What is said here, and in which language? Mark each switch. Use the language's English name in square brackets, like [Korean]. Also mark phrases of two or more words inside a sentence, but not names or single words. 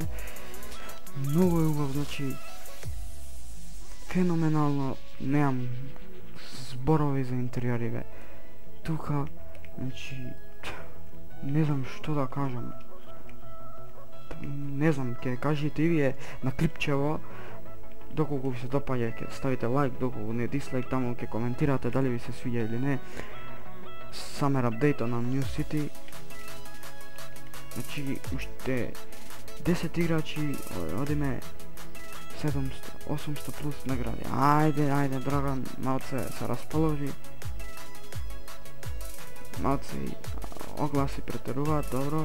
[Macedonian] Многу е убав, значи феноменално, немам зборови за интериори тука, значи не знам што да кажам. Не знам, ќе кажете и вие на клипчево доколку ви се допаѓа, ќе ставите лайк, доколку не дислайк, таму ќе коментирате дали ви се свиѓа или не. [English] Summer update на New City. [Macedonian] Значи уште 10 играчи, одиме 700, 800 плюс награди. Ајде, Драган, малце се расположи. Малце и огласи претеруваат, добро.